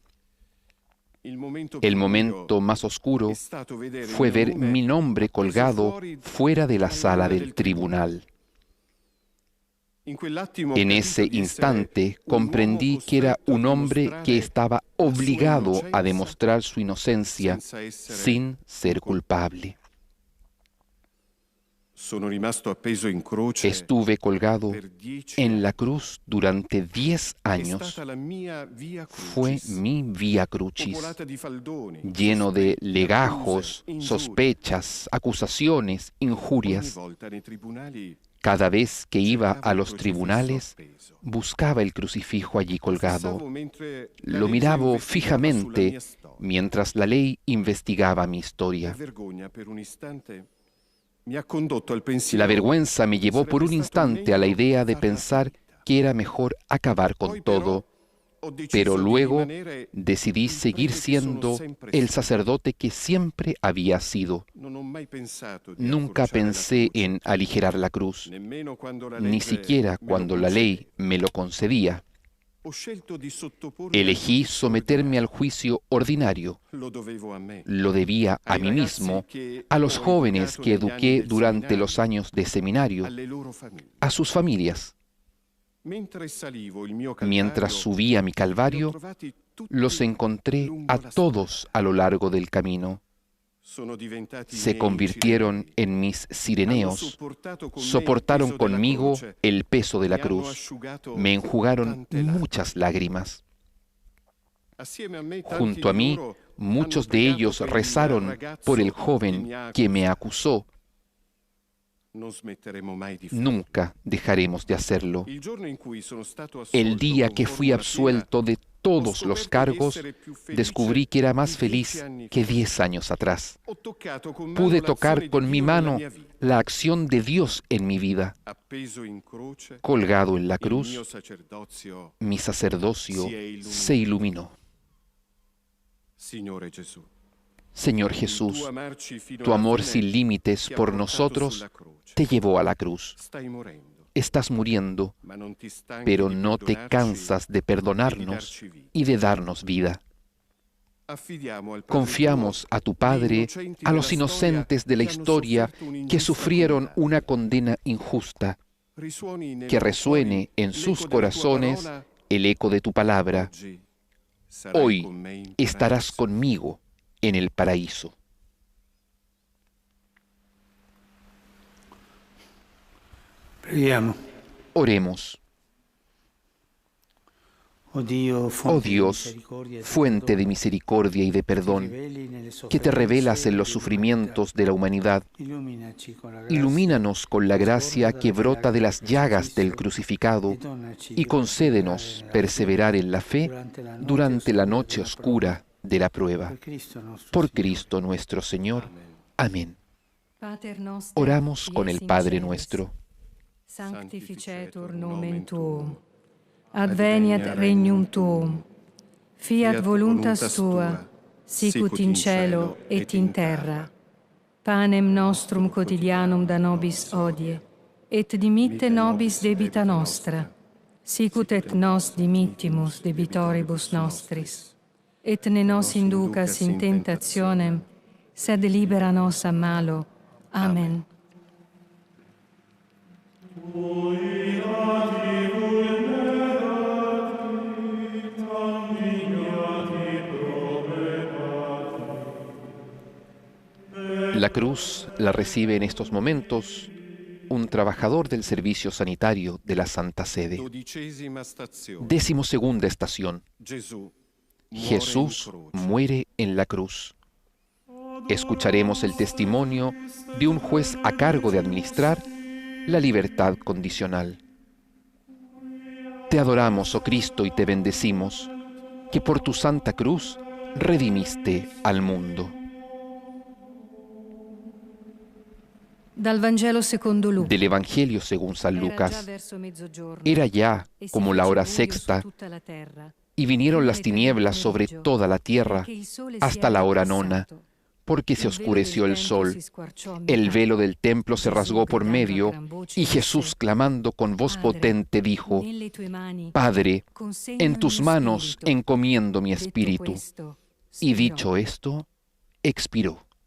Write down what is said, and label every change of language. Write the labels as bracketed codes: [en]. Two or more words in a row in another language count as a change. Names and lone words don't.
[es] El momento más oscuro fue ver mi nombre colgado fuera de la sala del tribunal. En ese instante comprendí que era un hombre que estaba obligado a demostrar su inocencia sin ser culpable. [it] Sono rimasto appeso in croce [es] Estuve colgado [it] per 10 [es] en la [it] anni. [es] cruz durante 10 [it] È [es] años. [it] stata la mia via [es] Fue [it] crucis, [es] mi vía crucis, [it] popolata di faldoni, [es] lleno de [it] sospetti, [es] legajos, [it] accuse, ingiurie. [es] sospechas, acusaciones, [it] Ogni [es] injurias. [it] volta nei tribunali [es] Cada vez que iba [it] cercavo [es] a [it] il [es] los [it] crocifisso [es] tribunales, [it] appeso. [es] buscaba el crucifijo allí [it] Lo [es] colgado. [it] fissavo mentre la [es] Lo [it] legge [es] miraba [it] investigava sulla [es] fijamente [it] mia storia. [es] mientras la ley investigaba mi [it] La [es] historia. [it] vergogna per un istante mi ha condotto al [es] La [it] pensiero [es] vergüenza me [it] che [es] llevó por [it] sarebbe [es] un [it] stato [es] instante a la [it] meglio [es] idea de [it] farla [es] pensar [it] finita. [es] que era mejor acabar con [it] Poi però [es] todo, [it] ho deciso [es] pero [it] di [es] luego [it] rimanere [es] decidí [it] il [es] seguir [it] prete che sono [es] siendo [it] sempre [es] el [it] stato. [es] sacerdote que siempre había sido. [it] Non ho mai pensato di [es] Nunca [it] accorciare la [es] pensé [it] croce, [es] en aligerar la cruz, [it] nemmeno quando la [es] ni [it] legge [es] siquiera [it] me lo [es] cuando la ley [it] concedeva. [es] me lo concedía. [it] Ho scelto di sottopormi al [es] Elegí [it] giudizio [es] someterme al [it] ordinario. [es] juicio ordinario. [it] Lo dovevo a me, [es] Lo debía a [it] ai [es] mí [it] ragazzi [es] mismo, [it] che [es] a los [it] ho [es] jóvenes [it] educato [es] que [it] negli anni [es] eduqué [it] del [es] durante los [it] seminario, [es] años de seminario, [it] alle loro famiglie. [es] a sus familias. [it] Mentre salivo il mio [es] Mientras [it] calvario, [es] subía mi [it] li ho [es] calvario, [it] trovati tutti [es] los encontré [it] lungo [es] a [it] la [es] todos [it] strada. [es] a lo largo del camino. [it] Sono diventati i [es] Se [it] miei [es] convirtieron [it] cirenei. [es] en mis [it] Hanno [es] sireneos, [it] sopportato con me il [es] soportaron [it] peso della [es] conmigo [it] croce, [es] el peso de la [it] mi hanno [es] cruz, [it] asciugato [es] me enjugaron [it] tante [es] muchas lágrimas. [it] Assieme a me tanti [es] Junto a [it] di [es] mí, [it] loro [es] muchos [it] hanno [es] de [it] pregato [es] ellos [it] per il [es] rezaron por el [it] ragazzo [es] joven que me acusó. [it] Non smetteremo mai di farlo. [es] Nunca dejaremos de hacerlo. [it] Il giorno in cui sono stato [es] El [it] assolto [es] día [it] con [es] que fui [it] formula piena, [es] absuelto de [it] ho [es] todos los [it] scoperto di [es] cargos, [it] essere più felice [es] descubrí que era más [it] di 10 [es] feliz [it] anni [es] que [it] fa. [es] 10 años atrás. [it] Ho toccato con mano [es] Pude [it] l'azione [es] tocar [it] di [es] con mi [it] Dio nella [es] mano [it] mia vita. [es] la acción de Dios en mi vida. [it] Appeso in croce, [es] Colgado en la [it] il mio [es] cruz, [it] sacerdozio [es] mi sacerdocio [it] si è illuminato. [es] se iluminó. [it] Signore Gesù, [es] Señor [it] il [es] Jesús, [it] tuo amarci fino [es] tu [it] alla [es] amor [it] fine [es] sin límites [it] ti ha [es] por [it] portato [es] nosotros [it] sulla croce. [es] te llevó a la cruz. [it] Stai morendo, [es] Estás muriendo, [it] ma non ti stanchi [es] pero [it] di [es] no te [it] perdonarci [es] cansas de [it] e di [es] perdonarnos [it] darci vita. [es] y de darnos vida. [it] Affidiamo al Padre [es] Confiamos [it] tuo [es] a tu [it] gli [es] Padre, [it] innocenti [es] a los [it] della storia [es] inocentes de la [it] che hanno [es] historia [it] sofferto [es] que [it] un'ingiusta [es] sufrieron [it] condanna. [es] una condena injusta, [it] Risuoni nei [es] que [it] loro [es] resuene [it] cuori [es] en [it] l'eco [es] sus [it] della tua [es] corazones [it] parola. [es] el eco de tu palabra. [it] Oggi sarai [es] Hoy [it] con me in [es] estarás [it] paradiso. [es] conmigo en el paraíso. [it] Preghiamo. [es] Oremos. [it] Oh Dio, [es] Oh [it] fonte di [es] Dios, [it] misericordia e [es] fuente de [it] perdono, [es] misericordia y de [it] che ti [es] perdón, [it] riveli nelle [es] que te revelas en los [it] sofferenze [es] sufrimientos de la humanidad, [it] Illuminaci con la gracia [es] ilumínanos con la [it] che [es] gracia [it] sborda [es] que [it] dalle [es] brota de [it] llaga [es] las llagas del [it] e [es] crucificado [it] donaci [es] y [it] di [es] concédenos perseverar en la fe durante la noche oscura de la prueba. [it] Per Cristo nostro [es] Por [it] Signore. [es] Cristo nuestro Señor. Amén. [la] Pater noster, [es] Oramos [la] qui [es] con [la] es [es] el [la] in [es] Padre [la] celis, [es] nuestro. [la] sanctificetur nomen tuum, adveniat regnum tuum, fiat voluntas tua, sicut in cielo et in terra. Panem nostrum quotidianum da nobis hodie, et dimitte nobis debita nostra, sicut et nos dimittimus debitoribus nostris. Et ne nos inducas in tentationem, sed libera nos a malo. Amen. [es] La cruz la recibe en estos momentos un trabajador del servicio sanitario de la Santa Sede. [it] 12ª stazione. [es] 12ª estación. [it] Gesù muore in [es] Jesús [it] croce. [es] muere en la cruz. Escucharemos el testimonio de un juez a cargo de administrar la libertad condicional. Te adoramos, oh Cristo, y te bendecimos, que por tu santa cruz redimiste al mundo. [it] Dal Vangelo secondo Luca. [es] Del Evangelio según San [it] Era già [es] Lucas. [it] verso mezzogiorno, [es] Era ya [it] e si [es] como la [it] fece [es] hora [it] buio su [es] sexta, [it] tutta la terra, [es] y vinieron [it] fino [es] las [it] ai tre del [es] tinieblas sobre [it] pomeriggio, [es] toda la tierra [it] perché il sole si [es] hasta [it] era [es] la hora [it] eclissato. [es] nona, porque se [it] Il velo [es] oscureció [it] del [es] el [it] templo [es] sol, [it] si squarciò a [es] el [it] metà. [es] velo del templo se [it] Gesù, [es] rasgó por [it] gridando a [es] medio, [it] gran voce, [es] y [it] disse: [es] Jesús, clamando con voz [it] Padre, [es] potente, dijo: [it] nelle tue mani [es] Padre, [it] consegno [es] en [it] il [es] tus [it] mio [es] manos [it] spirito. [es] encomiendo mi [it] Detto [es] espíritu. [it] questo, [es] Y [it] spirò. [es] dicho esto, expiró.